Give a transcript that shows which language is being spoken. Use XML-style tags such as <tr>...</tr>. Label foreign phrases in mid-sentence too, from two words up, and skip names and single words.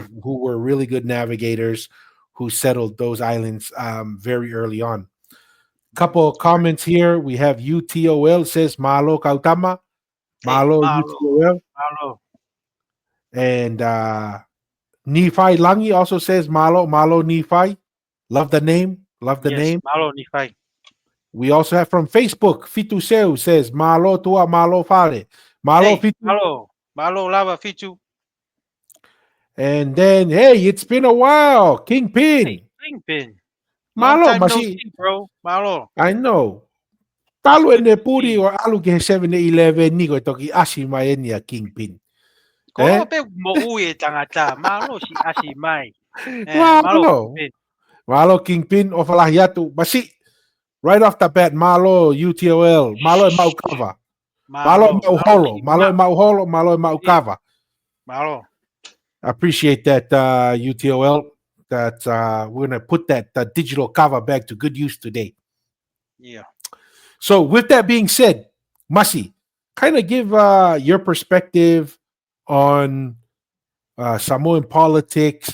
<en>who were really good navigators who settled those islands very early on. Couple of Right. comments here. We have UTOL says</en> <to>Malo Kautama.</to> <en>Hey, Malo malo, UTOL. malo. And Nephi Langi also says</en> <to>Malo, Malo</to> <en>Nephi. Love the name. Love the Yes, name.</en> <to>malo ni fai.</to> <en>We also have from Facebook, Fitu Seu says</en> <to>Malo Tua Malo Fale. Malo</to> <en>Hey, Fitu.</en> <to>malo lava fitu.</to> <en>And then, hey, it's been a while. Hey, Kingpin. Kingpin. Long Malo, time no masi. see, bro. Malo. I know. Talo Good ene to see puri you.</en> <to>o alu ke 7-Eleven ni ko toki asi mai enia Kingpin. Ko Eh? pe mo ui e tangata. Malo si asi mai.</to> <en>Malo Malo. Kingpin.</en> <to>Malo Kingpin o falahiatu. Masi,</to> <en>right off the bat,</en> <to>Malo UTOL. Malo e maukava. Malo e Malo mauholo. si Malo e mauholo. Malo e</to> <en>yeah.</en> <to>maukava. Malo.</to> <en>I appreciate that, UTOL. That we're going to put that digital kava back to good use today. Yeah. So, with that being said, Masi, kind of give your perspective on Samoan politics.</en>